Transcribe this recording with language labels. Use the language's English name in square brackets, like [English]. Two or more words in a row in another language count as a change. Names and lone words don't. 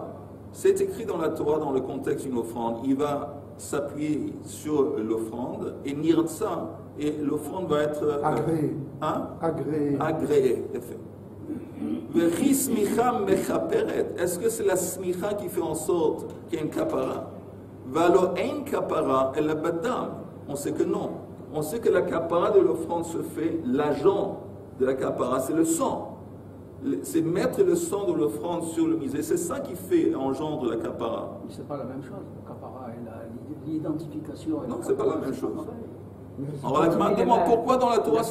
[French] C'est écrit dans la Torah, dans le contexte d'une offrande. Il va s'appuyer sur l'offrande et nirtsa, et l'offrande va être agréée. Agréée, effet. Est-ce que c'est la smicha qui fait en sorte qu'il y a une kapara? [Hebrew] ולא אין כפרה אלא בדם. [French] On sait que non. On sait que la kapara de l'offrande se fait, l'agent de la kapara, c'est le sang. C'est mettre le sang de l'offrande sur le misé. C'est ça qui fait engendre la kapara. Mais c'est pas la même chose. La kapara et l'identification. Non, c'est pas la même chose. Alors la demande pourquoi dans la Torah?